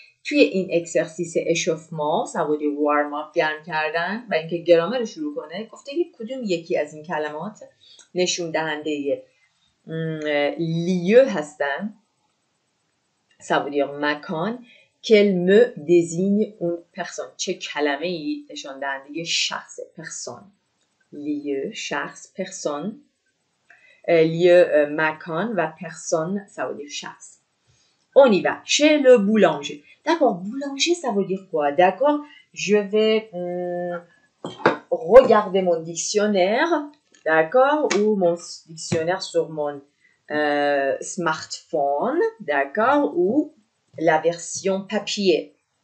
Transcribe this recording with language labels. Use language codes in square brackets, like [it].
[fa] توی این اکسرسیس اشوفمان، [fr] ça veut dire [fa] warm up، گرم کردن و اینکه گرامر رو شروع کنه، گفته کدوم یکی از این کلمات نشون دهنده لیو هستن. [fr] ça veut dire مکان. qu'elle me désigne une personne. [fa] چه کلمه ای نشون دهنده شخص، personne. لیو، شخص، personne. لیو مکان و [fr] personne ça veut dire شخص. On y va. Chez le boulanger. D'accord, boulanger, ça veut dire quoi? D'accord, je vais regarder mon dictionnaire, d'accord, ou mon dictionnaire sur mon smartphone, d'accord, ou la version papier.